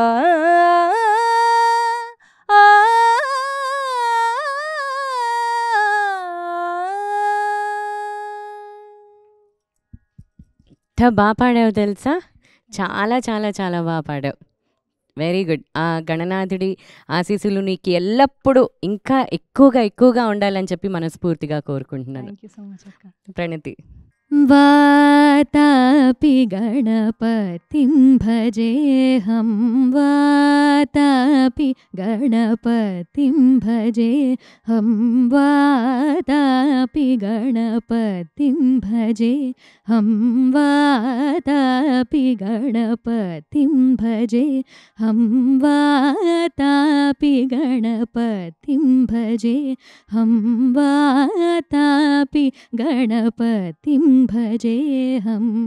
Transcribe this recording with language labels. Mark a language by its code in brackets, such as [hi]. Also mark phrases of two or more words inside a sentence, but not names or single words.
[te] ఎంత బాగా పాడావు తెలుసా, చాలా చాలా చాలా బాగా పాడావు. [en] Very good. [te] ఆ గణనాథుడి ఆశీస్సులు నీకు ఎల్లప్పుడూ ఇంకా ఎక్కువగా ఉండాలని చెప్పి మనస్ఫూర్తిగా కోరుకుంటున్నాను. [en] thank you so much అక్క. [te] ప్రణతి. [sa] वातापि गणपतिं भजेऽहं वातापि गणपतिं भजेऽहं वातापि गणपतिं भजेऽहं वातापि गणपतिं भजेऽहं वातापि गणपतिं भजेऽहं वातापि गणपतिं भजेऽहं